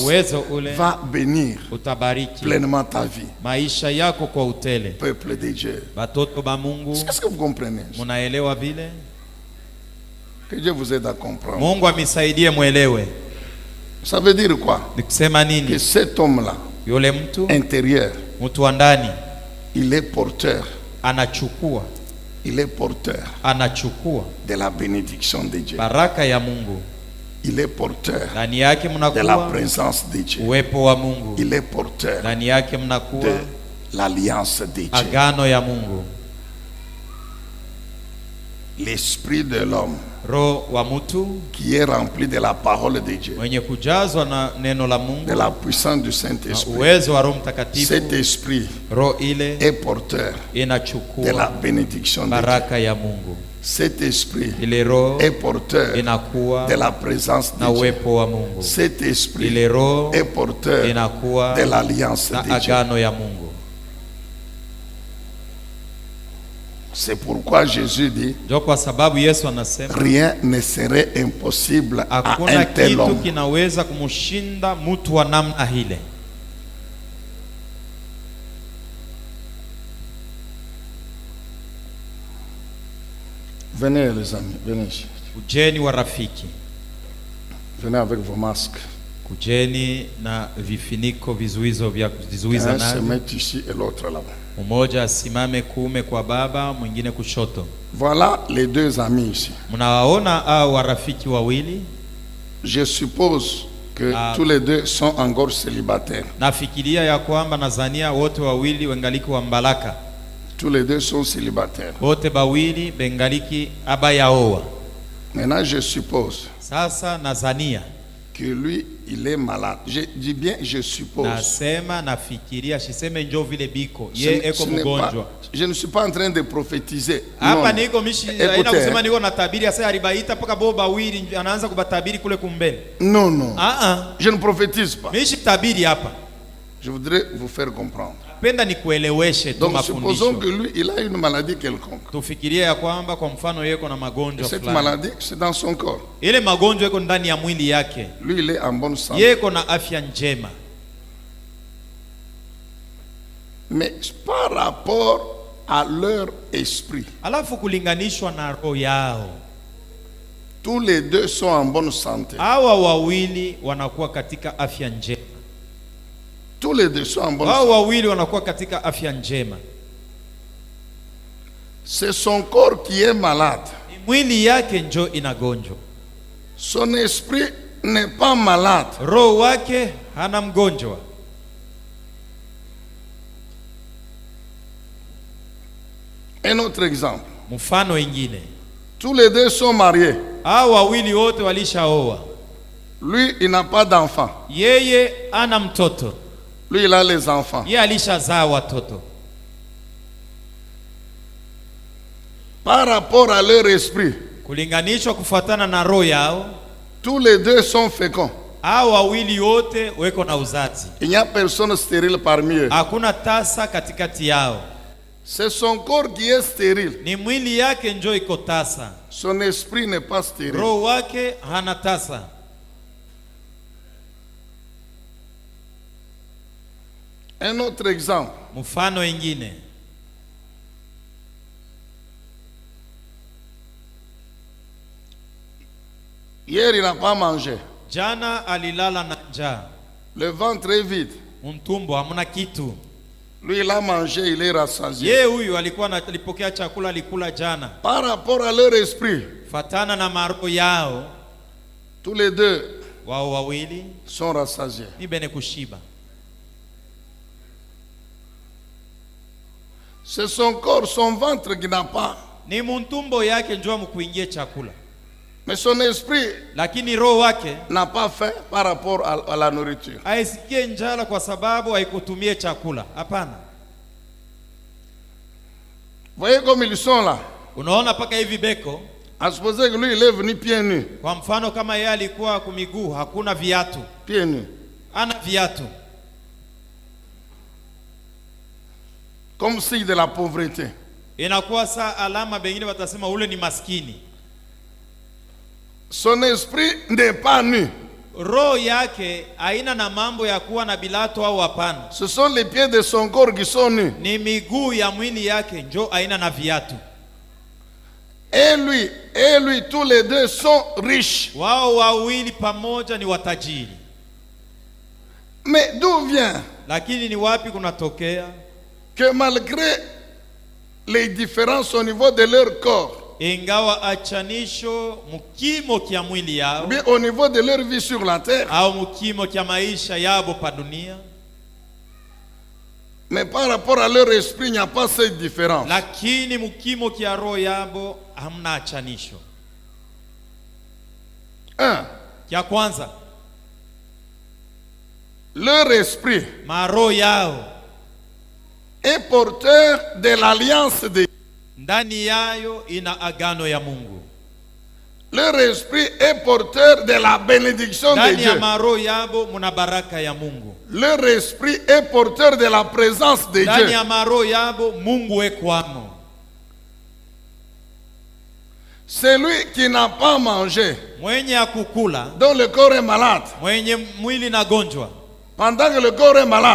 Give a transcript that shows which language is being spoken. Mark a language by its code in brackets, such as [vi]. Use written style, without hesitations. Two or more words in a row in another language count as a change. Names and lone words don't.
[sw] uwezo ule [fr] va bénir [sw] utabariki [fr] pleinement ta vie. [sw] maisha yako kwa utele. [fr] Peuple de Dieu. [sw] Batoto ba Mungu, [fr] Est-ce que vous comprenez? [sw] munaelewa vile? [fr] Que Dieu vous aide à comprendre. [sw] Mungu amisaidie mwelewe. [fr] Ça veut dire quoi? [sw] Ni kusema [fr] Que [sw] nini? [fr] cet homme-là, [sw] Yule mtu [fr] intérieur, [sw] mtu wa ndani [fr] il est porteur. [sw] anachukua [fr] De la bénédiction de Dieu. [sw] baraka ya Mungu. [fr] Il est porteur [sw] Ndani yake [fr] de la [sw] mnakuwa [fr] présence de Dieu. [sw] uwepo wa Mungu. [fr] Il est porteur [sw] Ndani yake mnakuwa [fr] de l'alliance de Dieu. [sw] agano ya Mungu. [fr] L'esprit de l'homme [sw] Roho wa mtu [fr] qui est rempli de la parole de Dieu, [sw] mwenye kujazwa na neno la [fr] de [sw] Mungu [fr] la puissance du [sw] na [fr] Saint-Esprit. [sw] uwezo wa Roho Mtakatifu, [fr] Cet esprit [sw] roho ile [fr] est porteur de la [sw] inachukua [fr] bénédiction de Dieu. [sw] baraka ya Mungu. [fr] Cet esprit [sw] Ile roho [fr] est porteur [sw] inakuwa [fr] de la présence de [sw] na [fr] Dieu. [sw] uwepo wa Mungu. [fr] Cet esprit [sw] Ile roho [fr] est porteur [sw] inakuwa [fr] de l'alliance [sw] na [fr] de Dieu. [sw] agano ya Mungu. [fr] C'est pourquoi Jésus dit, [sw] Ndio kwa sababu Yesu anasema [fr] rien ne serait impossible à [sw] hakuna [fr] un tel [sw] kitu [fr] homme. [sw] kinaweza kumshinda mtu wa namna ile. [fr] Venez les amis, venez. [sw] Kujeni wa rafiki, [fr] Venez avec vos masques. [sw] kujeni na vifiniko, vizuizo vya kujizuiza [fr] Un se [sw] navyo. [fr] met ici et l'autre là-bas. [sw] Mmoja asimame kuume kwa baba, mwingine kushoto. [fr] Voilà les deux amis ici. [sw] Mnawaona hao warafiki wawili? [fr] Je suppose que tous les deux sont encore célibataires. [sw] Nafikiria ya kwamba Nazania wote wawili wengaliki wa mbalaka, [fr] Tous les deux sont célibataires. [sw] wote bawili bengaliki abayaoa. [fr] Maintenant, je suppose [sw] Sasa Nazania [fr] que lui, il est malade. Je dis bien, je suppose. [sw] Nasema nafikiria shiseme njo vile biko. [fr] Ce [sw] Ye [fr] n'est- [sw] eko [fr] ce n'est [sw] mgonjwa. [fr] pas- je ne suis pas en train de prophétiser. [sw] Hapa [fr] Non. [sw] niko mishi [fr] Écoutez, [sw] haina kusema niko natabiri asa alibaita paka bo bawili anaanza kubatabiri kule kumbele. [fr] Non, non. Je ne prophétise pas. [sw] Mishi tabiri hapa. [fr] Je voudrais vous faire comprendre. [sw] Penda nikueleweshe tu [fr] Donc supposons que [sw] mafundisho. [fr] lui, il a une maladie quelconque. [sw] Tufikirie ya kwamba kwa mfano yeko na [fr] Et [sw] magonjwa [fr] cette [sw] fulani. [fr] maladie, c'est dans son corps. [sw] Ile magonjwa yeko ndani ya mwili yake. [fr] Lui, il est en bonne santé. [sw] Yeko na afya njema. [fr] Mais par rapport à leur esprit, [sw] Alafu kulinganishwa na roho yao. [fr] tous les deux sont en bonne santé. [sw] Hawa wawili wanakuwa katika afya njema. [fr] Tous les deux sont en bonne [sw] Hawa [fr] santé. [sw] wawili wanakuwa katika afya njema. [fr] C'est son corps qui est malade. [sw] Ni mwili yake njo inagonjwa. [fr] Son esprit n'est pas malade. [sw] Roho wake hana mgonjwa. [fr] Un autre exemple. [sw] Mfano ingine. [fr] Tous les deux sont mariés. [sw] Hawa wawili wote walishaoa. [fr] Lui, il n'a pas d'enfant. [sw] Yeye ana mtoto. [fr] Lui, il a les enfants. [sw] Yeye alishazaa watoto. [fr] Par rapport à leur esprit, [sw] Kulinganishwa kufuatana na roho yao, [fr] tous les deux sont féconds. [sw] hao wawili wote weko na uzazi. [fr] Il n'y a personne stérile parmi eux. [sw] Hakuna tasa katikati yao. [fr] C'est son corps qui est stérile. [sw] Ni mwili yake njo iko tasa. [fr] Son esprit n'est pas stérile. [sw] Roho wake hana tasa. [fr] Un autre exemple. [sw] Mfano ingine. [fr] Hier, il n'a pas mangé. [sw] Jana alilala na njaa. [fr] Le ventre est vide. [sw] Mtumbo hamna kitu. [fr] Lui, il a mangé, il est rassasié. [sw] Ye huyu alipokea chakula alikula jana. [fr] Par rapport à leur esprit, [sw] Fatana na maroho yao, [fr] tous les deux [sw] wao wawili [fr] sont rassasiés. [sw] ni bene kushiba. [fr] C'est son corps, son ventre qui n'a pas. [sw] Ni mtumbo yake njoo mkuingie chakula. [fr] Mais son esprit [sw] Lakini roho wake [fr] n'a pas faim par rapport à la nourriture. [sw] haisikie njala kwa sababu haikutumie chakula. Hapana. [fr] Voyez comme ils sont là. [sw] Unaona paka hivi beko. [fr] À supposer que lui, il est venu pieds nus. [sw] Kwa mfano kama yeye alikuwa kumiguu hakuna viatu. [fr] Pieds nus. [sw] Ana viatu. [fr] Comme signe de la pauvreté. [sw] Inakuwa saa alama bengine watasema ule ni maskini. [fr] Son esprit n'est pas nu. [sw] Roho yake haina na mambo ya kuwa na bilato au hapana. [fr] Ce sont les pieds de son corps qui sont nus. [sw] Ni miguu ya mwili yake njo haina na viatu. [fr] Et lui, tous les deux sont riches. [sw] Wao wawili pamoja ni watajiri. [fr] Mais d'où vient [sw] Lakini ni wapi kunatokea? [fr] que malgré les différences au niveau de leur corps, [sw] Ingawa achanisho mukimo kia mwili [fr] ou [sw] yao [fr] bien au niveau de leur vie sur la terre, [sw] au mukimo kia maisha yabo pa dunia, [fr] mais par rapport à leur esprit, il n'y a pas cette différence. [sw] lakini mukimo kia roho yabo hamna achanisho. [fr] Un, [sw] Kia kwanza, [fr] leur esprit [sw] maroho yao [fr] est porteur de l'alliance de Dieu. [sw] ndani yayo ina agano ya Mungu. [fr] Leur esprit est porteur de la bénédiction de [sw] Ndani ya [fr] Dieu. [sw] maroho yabo muna baraka ya Mungu. [fr] Leur esprit est porteur de la présence de [sw] Ndani [fr] Dieu. [sw] ya maroho yabo Mungu ekwamo. [fr] Celui qui n'a pas mangé, [sw] Mwenye akukula, [fr] dont le corps est malade, [sw] mwenye mwili na gonjwa, [fr] pendant que le corps est malade,